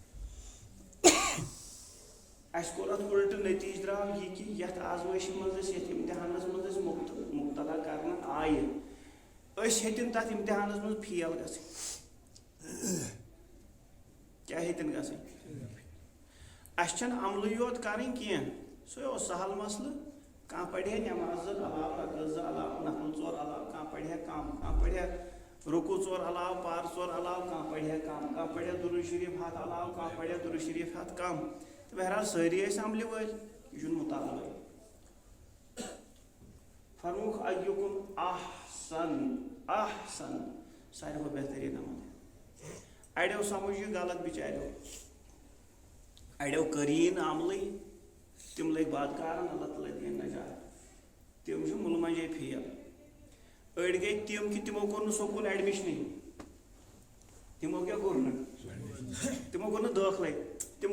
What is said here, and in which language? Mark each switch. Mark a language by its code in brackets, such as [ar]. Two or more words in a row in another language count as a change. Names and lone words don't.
[ks] اَسہِ کوٚر اتھ الٹہٕ نتیٖجہٕ درٛاو یہِ کہِ یتھ آزمٲیشہِ منٛز أسۍ یتھ امتحانس منٛز أسۍ مبتلا کرنہٕ آیہِ أسۍ ہیٚتِن تتھ امتحانس منٛز فیل گژھٕنۍ کیٛاہ ہیٚتِن گژھٕنۍ اَسہِ چھنہٕ عملٕے یوت کرٕنۍ کینٛہہ سُے اوس سہل مسلہٕ کانٛہہ پرِ ہے نٮ۪ماز 2 علاوٕ رکعت 2 علاوٕ نفل 4 علاوٕ کانٛہہ پرِ ہے کم کانٛہہ پرِ ہے رکوع 4 علاوٕ پار 4 علاوٕ کانٛہہ پرِ ہے کم کانٛہہ پرِ ہے درود شریف 100 علاوٕ کانٛہہ پرِ ہے درود شریف 100 کم تہٕ بہرحال سٲری ٲسۍ عملہِ وٲلۍ یہِ چھُنہٕ مُطالبے فرموکھ [ar] ایُکم احسن [ks] ساروی کھۄتہٕ بہتریٖن عمل اڑیو سمجھ یہِ غلط بِچاریو اڑیو کٔریٖن عملٕے تِم لٔگۍ بدکارن اللہ تعالیٰ دِیَن نجات تِم چھِ مُلہٕ منٛجے فیل أڑۍ گٔے تِم کہِ تِمو کوٚر نہٕ [en] school admission [ks] تِمو کیٛاہ کوٚر نہٕ تِمو کوٚر نہٕ دٲخلٕے تِم